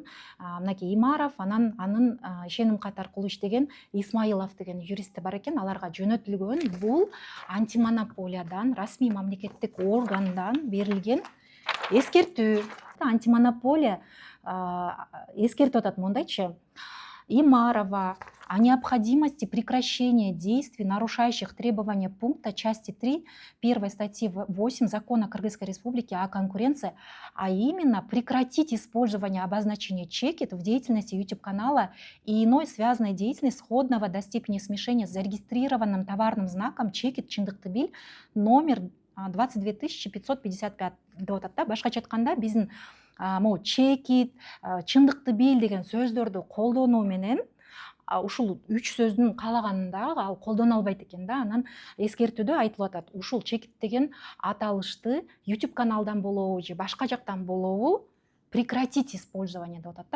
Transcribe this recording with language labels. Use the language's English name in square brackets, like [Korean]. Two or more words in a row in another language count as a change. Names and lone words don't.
[Kyrgyz] Мынакей Имаров, анан анын ишеним кат аркылуу иштеген Исмаилов деген юристи бар экен, аларга жөнөтүлгөн бул антимонополиядан, расмий мамлекеттик органдан берилген эскертүү. Антимонополия эскертип атат мондайчы: [Russian] Имарова о необходимости прекращения действий, нарушающих требования пункта части 3 1 статьи 8 Закона Кыргызской Республики о конкуренции, а именно прекратить использование обозначения чекит в деятельности YouTube-канала и иной связанной деятельности сходного до степени смешения с зарегистрированным товарным знаком чекит чындыкты бил номер 22555 [Kyrgyz] деп атат да. Башкача айтканда биздин могу чекит, чындыкты бил деген сөздөрдү колдонуу менен ушул 3 сөздүн каалаганында ал колдоно албайт экен да. Анан эскертүүдө айтылып атат, ушул чекит деген аталышты YouTube каналдан болобу же башка жактан болобу [Russian] прекратить использование [Kyrgyz] деп атат да.